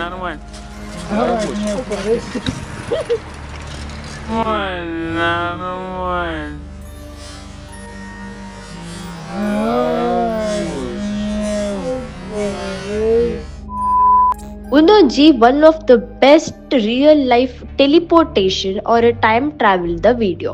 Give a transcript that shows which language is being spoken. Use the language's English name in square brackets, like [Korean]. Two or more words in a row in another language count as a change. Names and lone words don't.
[English] ಒಂದೊಂಜಿ one of the best real life teleportation or time travel the video.